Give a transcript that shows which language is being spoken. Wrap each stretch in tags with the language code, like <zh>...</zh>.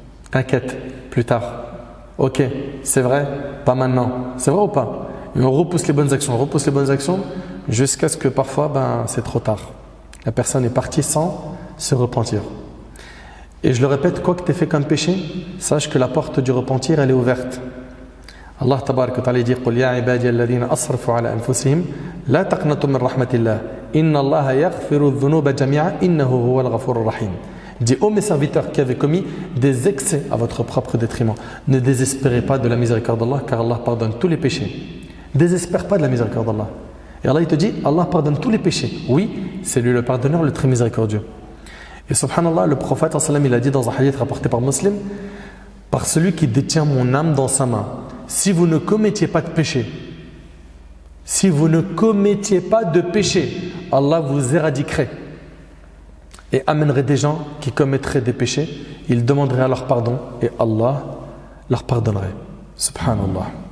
<fr>T'inquiète, plus tard. Ok, c'est vrai, pas maintenant. C'est vrai ou pas? Et on repousse les bonnes actions, jusqu'à ce que parfois, c'est trop tard. La personne est partie sans se repentir. Et je le répète, quoi que tu aies fait comme péché, sache que la porte du repentir, elle est ouverte. Allah tabarak wa ta'ala dit</fr> <ar>قُلْ يَا عِبَادِيَ الَّذِينَ أَصْرَفُوا عَلَى أَنفُسِهِمْ لَا تَقْنَطُوا مِنْ رَحْمَةِ اللَّهِ إِنَّ اللَّهَ يَغْفِرُ الذُّنُوبَ جَمِيعًا إِنَّهُ هُوَ الْغَفُورُ الرَّحِيمُ.</ar> <fr>Dit ô mes serviteurs qui avaient commis des excès à votre propre détriment, ne désespérez pas de la miséricorde d'Allah car Allah pardonne tous les péchés. Désespère pas de la miséricorde d'Allah. Et Allah il te dit, Allah pardonne tous les péchés. Oui, c'est lui le pardonneur, le très miséricordieux. Et subhanallah, le prophète il a dit dans un hadith rapporté par Muslim, par celui qui détient mon âme dans sa main, si vous ne commettiez pas de péché, si vous ne commettiez pas de péché, Allah vous éradiquerait et amènerait des gens qui commettraient des péchés, ils demanderaient leur pardon et Allah leur pardonnerait. Subhanallah.</fr>